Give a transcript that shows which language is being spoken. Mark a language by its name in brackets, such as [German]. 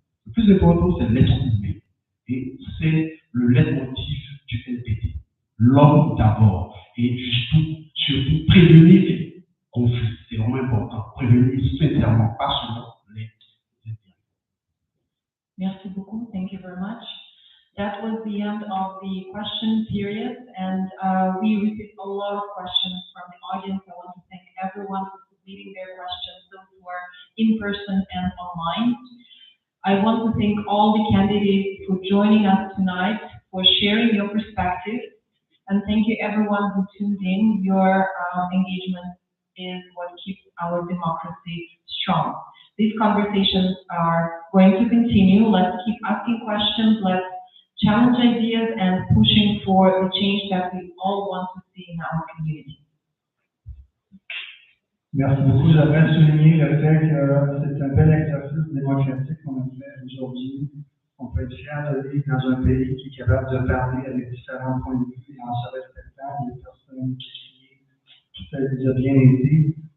[French] Le plus important, c'est l'être humain. Et c'est le leitmotiv du NPD. L'homme d'abord. Et surtout, prévenir les conflits. C'est vraiment important. Prévenir sincèrement, pas seulement les intérêts. Merci beaucoup. [English] Thank you very much. That was the end of the question period, and we received a lot of questions from the audience. I want to thank everyone for submitting their questions, those who are in person and online. I want to thank all the candidates for joining us tonight, for sharing your perspectives, and thank you everyone who tuned in. Your engagement is what keeps our democracy strong. These conversations are going to continue. Let's keep asking questions, let's challenge ideas, and pushing for the change that we all want to see in our community. [French] Merci beaucoup. J'aimerais souligner le fait que c'est un bel exercice démocratique qu'on a fait aujourd'hui. On peut être fier de vivre dans un pays qui est capable de parler avec différents points de vue et en se respectant les personnes qui tout a déjà bien été.